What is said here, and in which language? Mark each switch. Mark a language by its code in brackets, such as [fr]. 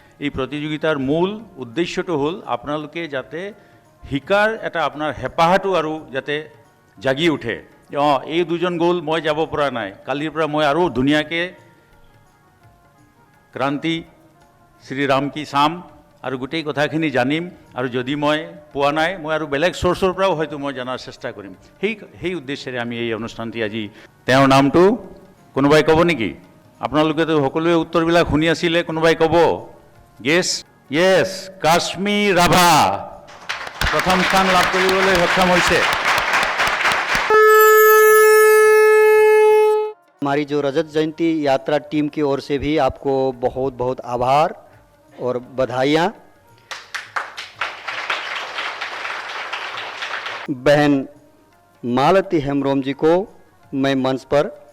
[as] এই প্ৰতিযোগিতাৰ মূল উদ্দেশ্যটো হ'ল আপোনালোকে যাতে শিকাৰ এটা আপোনাৰ হেঁপাহটো আৰু যাতে জাগি উঠে। এই দুজন গ'ল, মই যাব পৰা নাই, কালিৰ পৰা মই আৰু ধুনীয়াকৈ ক্ৰান্তি শ্ৰীৰাম কি চাম আৰু গোটেই কথাখিনি জানিম, আৰু যদি মই পোৱা নাই মই আৰু বেলেগ চ'ৰ্চৰ পৰাও হয়তো মই জনাৰ চেষ্টা কৰিম। সেই উদ্দেশ্যেৰে আমি এই অনুষ্ঠানটি আজি। তেওঁৰ নামটো কোনোবাই ক'ব নেকি? আপোনালোকেতো সকলোৱে উত্তৰবিলাক শুনি আছিলে, কোনোবাই ক'ব? গেছ? য়েছ, কাশ্মী ৰাভা প্ৰথম স্থান লাভ কৰিবলৈ সক্ষম হৈছে। [hi] हमारी जो रजत जयंती यात्रा टीम की ओर से भी आपको बहुत बहुत आभार और बधाइयाँ। बहन मालती हेम्ब्रोम जी को मैं मंच पर